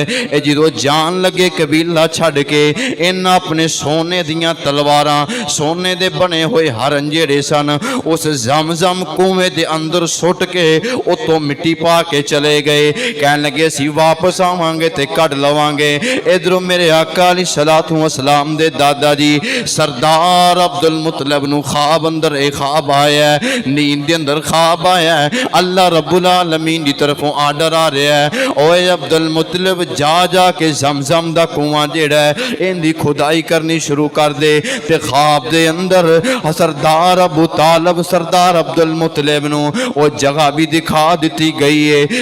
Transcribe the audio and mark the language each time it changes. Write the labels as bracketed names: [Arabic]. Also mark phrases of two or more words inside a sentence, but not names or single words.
[Punjabi] جو جان لگے قبیلہ چھڈ کے، اِنہاں اپنے سونے دیاں تلواراں، سونے دے بنے ہوئے ہرن جیہڑے سن اُس زمزم کنویں دے اندر سٹ کے اُتوں مٹی پا کے چلے گئے. کہنے لگے اسیں واپس آواں گے تے کڈھ لواں گے. ادھروں میرے آقا [Arabic] عليه الصلاة والسلام [Punjabi] دے دادا جی سردار عبدالمطلب نوں خواب اندر اک خواب آیا ہے، نیند دے اندر خواب آیا ہے. اللہ [Arabic] رب العالمين [Punjabi] دی طرفوں آرڈر آ رہا ہے، اوئے عبدالمطلب جا جا کے زمزم دا کنواں جیہڑا ہے ایہدی کھدائی کرنی شروع کر دے. تے خواب دے اندر سردار ابو طالب سردار عبدالمطلب نوں وہ جگہ بھی دکھا دی گئی ہے.